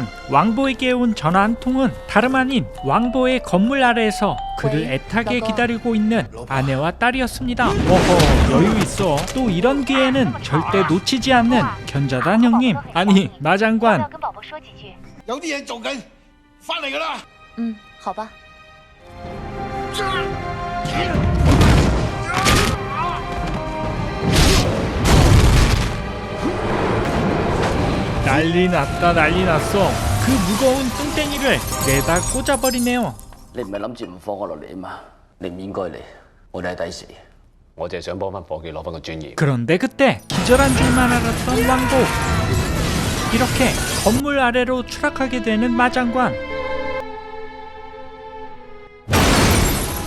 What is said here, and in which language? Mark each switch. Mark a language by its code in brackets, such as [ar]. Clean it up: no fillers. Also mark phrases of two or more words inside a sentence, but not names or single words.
[ko] 왕보에게 온 전화 한 통은 다름 아닌 왕보의 건물 아래에서 그를 애타게 기다리고 있는 아내와 딸이었습니다. 어허, 여유 있어. 또 이런 기회는 절대 놓치지 않는 견자단 형님. 아니, 마장관. [yue] 有啲嘢做緊，翻嚟㗎啦。好吧。 [ko] 난리 났다 난리 났어. 그 무거운 뚱땡이를 내다 꽂아버리네요. [yue] 你唔係諗住唔放我落嚟啊嘛？你唔應該嚟，我哋係抵死。我淨係想幫翻伙計攞翻個尊嚴。 [ko] 그런데 그때 기절한 줄만 알았던 왕보. 이렇게 건물 아래로 추락하게 되는 마장관.